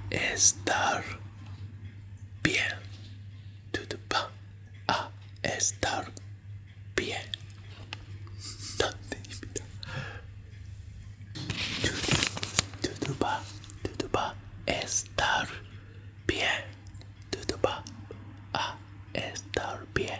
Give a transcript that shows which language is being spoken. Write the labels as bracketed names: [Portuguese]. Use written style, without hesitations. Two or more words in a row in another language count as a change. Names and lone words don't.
[Spanish] estar bien. Todo va a estar bien. [Japanese] なんて意味だ。 [Spanish] Todo va a estar bien. Todo va a estar bien.